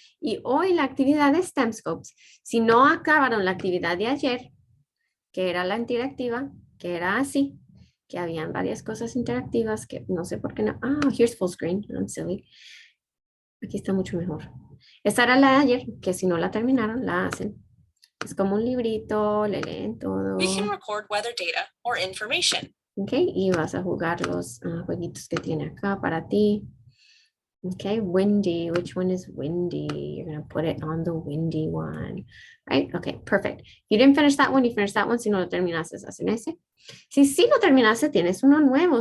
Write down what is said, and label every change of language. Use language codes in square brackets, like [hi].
[es] Y hoy la actividad de STEMscopes, si no acabaron la actividad de ayer, que era la interactiva, que era así, que habían varias cosas interactivas que no sé por qué no. [en] Here's full screen. I'm silly. [es] Aquí está mucho mejor. Esta era la de ayer, que si no la terminaron, la hacen. Es como un librito, le leen todo. [en] We can record weather data or information. [es] Ok, y vas a jugar los jueguitos que tiene acá para ti. [en] Okay, windy. Which one is windy? You're going to put it on the windy one. Right? Okay, perfect. You didn't finish that one, you finished that one. [es] Si no lo terminaste, hacen ese. Si sí lo terminaste, tienes uno nuevo.